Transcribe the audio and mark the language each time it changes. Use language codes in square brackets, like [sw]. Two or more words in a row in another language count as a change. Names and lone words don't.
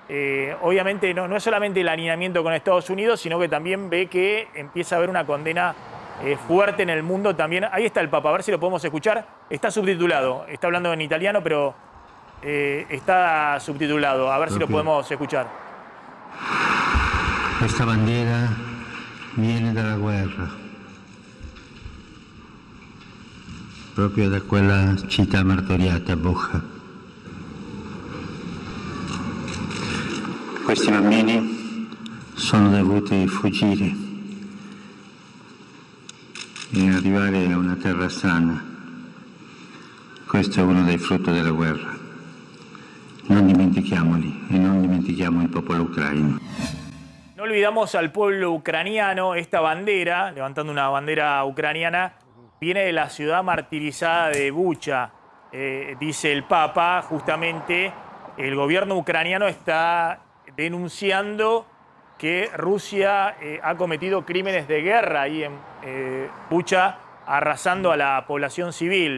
[es] obviamente no es solamente el alineamiento con Estados Unidos, sino que también ve que empieza a haber una condena fuerte en el mundo también. Ahí está el Papa, a ver si lo podemos escuchar. Está subtitulado, está hablando en italiano, pero está subtitulado. A ver si lo podemos escuchar. [it] Questa bandiera viene dalla guerra, proprio da quella città martoriata, Bocha. Questi bambini sono dovuti fuggire e arrivare a una terra strana. Questo è uno dei frutti della guerra. Non dimentichiamoli e non dimentichiamo il popolo ucraino. [es] No olvidamos al pueblo ucraniano. Esta bandera, levantando una bandera ucraniana, viene de la ciudad martirizada de Bucha. Dice el Papa, justamente, el gobierno ucraniano está denunciando que Rusia ha cometido crímenes de guerra ahí en Bucha, arrasando a la población civil.